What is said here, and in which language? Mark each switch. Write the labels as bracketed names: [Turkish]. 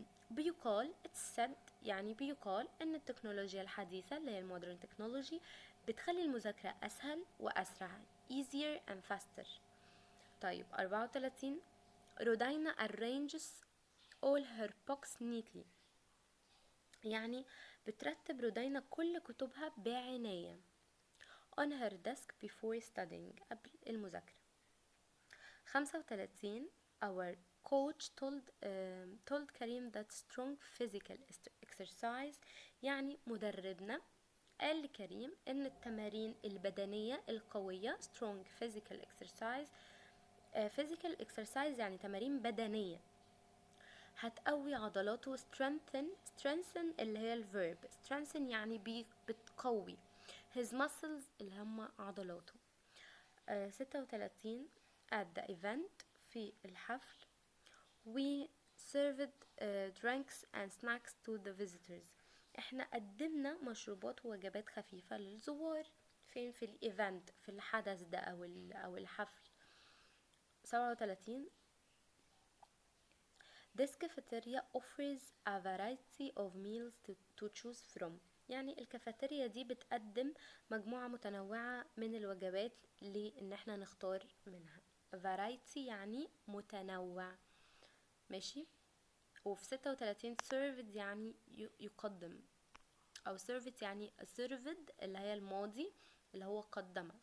[Arabic] بيقال it's said يعني بيقال ان التكنولوجيا الحديثة اللي هي المودرن تكنولوجي بتخلي المذاكرة اسهل واسرع [English] easier and faster. طيب 34 رودينا arranges all her books neatly. [Arabic] يعني بترتب رودينا كل كتبها بعناية [English] on her desk before studying [Arabic] قبل المذاكرة. 35 [English] our coach told [Arabic] كريم [English] that strong physical exercise [Arabic] يعني مدربنا قال لكريم ان التمارين البدنية القوية strong physical exercise physical exercise يعني تمارين بدنية هتقوي عضلاته. strengthen اللي هي الverb strengthen يعني بتقوي [English] his muscles [Arabic] اللي هم عضلاته. [English] 36 at the event [Arabic] في الحفل [English] we served drinks and snacks to the visitors. [Arabic] احنا قدمنا مشروبات ووجبات خفيفة للزوار. فين؟ في الايفنت، في الحدث ده او الحفل. 37 This cafeteria offers a variety of meals to choose from. يعني الكافيتيريا دي بتقدم مجموعة متنوعة من الوجبات لان احنا نختار منها. variety يعني متنوع. ماشي. وفي 36 served يعني يقدم او served يعني served اللي هي الماضي اللي هو قدم.